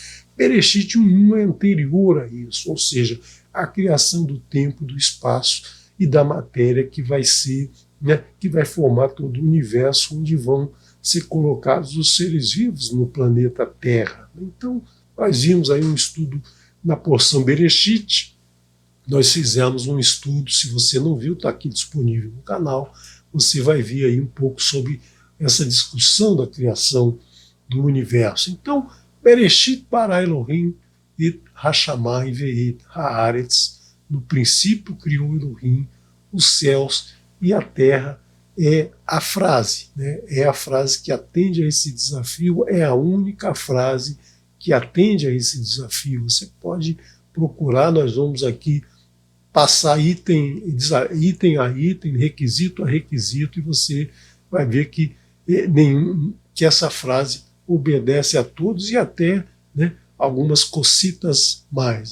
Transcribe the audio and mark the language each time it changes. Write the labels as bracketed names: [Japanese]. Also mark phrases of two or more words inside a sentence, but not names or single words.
[Portuguese] Bereshit 1 é anterior a isso, ou seja, a criação do tempo, do espaço e da matéria que vai ser, né, que vai formar todo o universo onde vão ser colocados os seres vivos no planeta Terra. Então, nós vimos aí um estudo na porção Bereshit, nós fizemos um estudo, se você não viu, está aqui disponível no canal, você vai ver aí um pouco sobre essa discussão da criação do universo. Então, [Hebrew] בראשית ברא אלהים את השמים ואת הארץ, [Portuguese] no princípio criou Elohim os céus e a terra, é a frase, né? É a frase que atende a esse desafio, é a única frase que atende a esse desafio. Você pode procurar, nós vamos aqui passar item a item, requisito a requisito, e você vai ver que essa frase obedece a todos e até, né, algumas cositas mais.